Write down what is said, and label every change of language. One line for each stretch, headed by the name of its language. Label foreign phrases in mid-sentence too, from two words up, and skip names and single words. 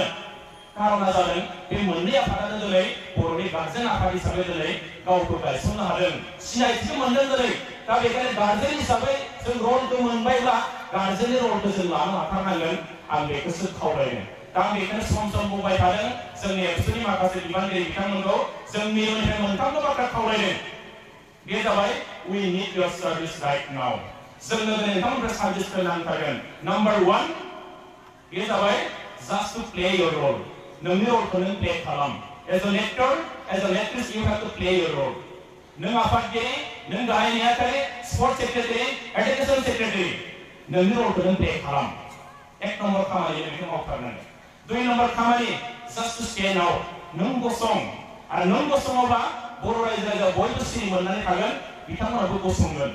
Bodo: कारना जादों बे मोननै आफादानो दिनै बर'नि गार्जेन आफाद हिसाबै दिनै गावखौ गायसननो हादों, सिनायथिखौ मोनदों दिनै। दा बेखायनो गार्जेन हिसाबै जों रलखौ मोनबायब्ला गार्जेननि रलखौ जों लानो हाथारनांगोन। आं बेखौसो खावलायदों। दा आं बेखौनो सम बुंबाय थादों जोंनि एबसुनि माखासे बिबानगिरि बिथांमोनखौ जों मिरुनिफ्राय मोनथामबो बाथ्रा खावलायदों। बे जाबाय,
English: we need your service right now.
Bodo: जोंनो दिनै नोंथांमोननिफ्राय सार्भिसखौ नांथारगोन।
English: नाम्बार 1
Bodo: बे जाबाय
English: just to play your role.
Bodo: नोंनि रलखौ नों प्ले खालाम।
English: as an actor, as an actress, you have to play your role.
Bodo: नों आफादगिरि, नों गाहाय नेहाथारि,
English: sports secretary, education secretary,
Bodo: नोंनि रलखौ नों प्ले खालाम। 1 नम्बर खामानि बेखौ मावथारनांगोन। 2 नम्बर खामानि,
English: just to stand out.
Bodo: नों गसं, आरो नों गसङोब्ला बर' रायजोआ बयबो सिरि मोननानै थागोन, बिथांमोनाबो गसंगोन।